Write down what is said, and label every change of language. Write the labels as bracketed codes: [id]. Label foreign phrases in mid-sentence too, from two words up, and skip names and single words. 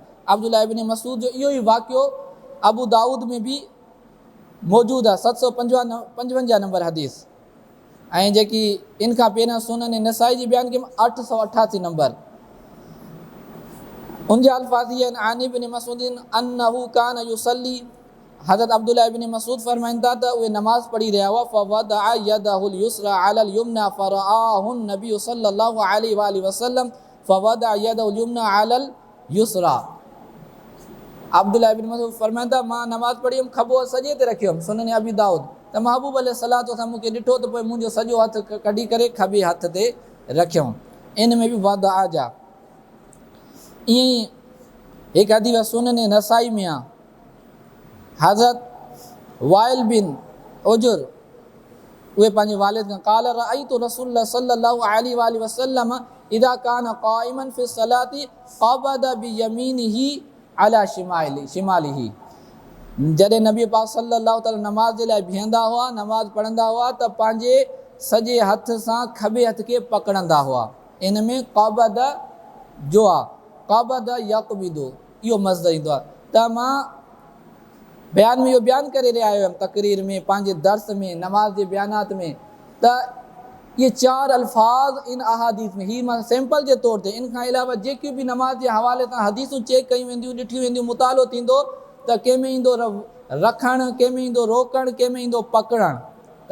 [sd] अब्दुल्लाह इब्न मसूद जो इहो ई वाक़ियो अबू दाऊद में बि मौजूदु आहे, 755 नंबर हदीस। ऐं जेकी इन खां पहिरियां सुनन नसाई जी बयान कयमि 888 नंबर, उनजा अल्फाज़ इहे आहिनि। [ar] عن ابن مسعود أنه كان يصلي, [sd] हज़रत अब्दुल्लाह इब्न मसूद फरमाइनि था त उहे नमाज़ पढ़ी रहिया हुआ। [ar] فوضع يده اليسرى على اليمنى فرآه النبي صلى الله عليه وسلم فوضع يده اليمنى على اليسرى. [sd] अब्दुल्लाह इब्न मसूद फरमाइनि था मां नमाज़ पढ़ी हुयमि, खॿो सॼे ते रखियो हुयमि। सुनन अबी दाऊद त महबूब [ar] عليه الصلاة والسلام [sd] मूंखे ॾिठो त पोइ मुंहिंजो सॼो हथु कढी करे खॿे हथ ते रखियऊं। इन में बि वादा जा। ईअं ई हिकु हदीस सुनन नसाई में आहे, हज़रत वाइल बिन उजुर उहे पंहिंजे वालिद खां [ar] قال رأيت رسول الله صلى الله عليه وسلم إذا كان قائما في صلاته قبض بيمينه على شماله, [sd] जॾहिं नबी पाक [ar] صلى الله عليه [sd] नमाज़ जे लाइ बीहंदा हुआ, नमाज़ पढ़ंदा हुआ त पंहिंजे सॼे हथ सां खॿे हथ खे पकड़ंदा हुआ। इन में क़बद जो आहे, [ar] قبض يقبض [sd] इहो मज़दर ईंदो आहे। त मां बयान में इहो बयानु करे रहिया आहियूं तक़रीर में, पंहिंजे दर्स में, नमाज़ जे बयानात में, त इहे 4 अल्फाज़ इन अहादीस में, ही मां सैंपल जे तौर ते, इन खां अलावा जेके बि नमाज़ जे हवाले सां हदीसूं चेक कयूं वेंदियूं, ॾिठियूं वेंदियूं, मुतालो थींदो त कंहिंमें ईंदो रखणु, कंहिंमें ईंदो रोकणु, कंहिंमें ईंदो पकड़णु।